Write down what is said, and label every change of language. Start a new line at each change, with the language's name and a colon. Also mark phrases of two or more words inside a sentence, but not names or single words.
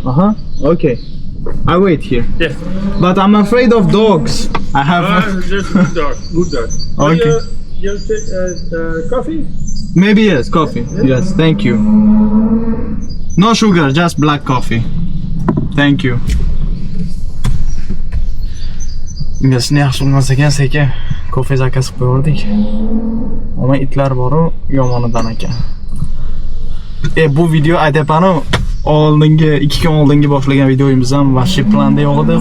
English: Uh-huh. Okay. I wait here. Yeah. But I'm afraid of dogs. I have. Just good dog. Good dog. Okay. You take coffee? Maybe yes, coffee. Yes, thank you. No sugar, just black coffee. Thank you.
Uzbek: Inglizini yaxshi bilmas ekan, sekin kofe zakaz qilib qo'yardik. Ammo itlar boru yomonidan ekan. Bu video aytayapman, oldingi 2 kun oldingi boshlagan videomiz ham vashshi planda yo'q edi.